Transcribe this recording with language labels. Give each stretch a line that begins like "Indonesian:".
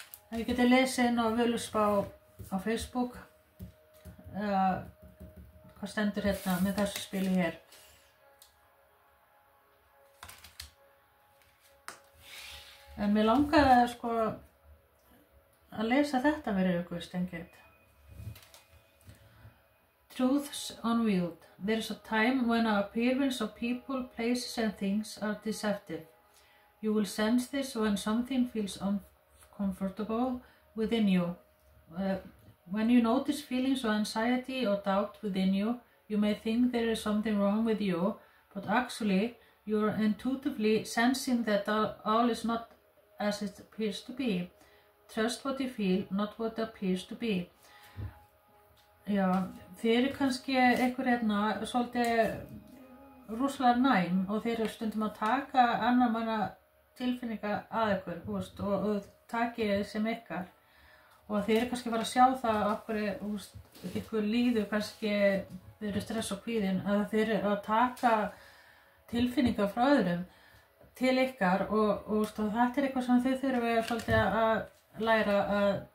Icelandic: Þið getið lesið inn á Völuspá á Facebook hvað stendur hérna með þessu spili hér. En mér langaði sko að lesa þetta fyrir ykkur, Steingate.
English: Truths unveiled. There is a time when our appearance of people, places and things are deceptive. You will sense this when something feels uncomfortable within you. When you notice feelings of anxiety or doubt within you, you may think there is something wrong with you, but actually you are intuitively sensing that all is not as it appears to be. Trust what you feel, not what appears to be.
Icelandic: Já, þið eru kannski einhver hérna svolítið rosalega næm og þið eru stundum að taka annar manna tilfinningar að ykkur, og takið sem ykkar, og þið eru kannski bara að sjá það okkur, ykkur líður kannski, þið eru stress og kvíðin, að þið eru að taka tilfinningar frá öðrum til ykkar, og þetta eitthvað sem þið þurfum svolítið að læra að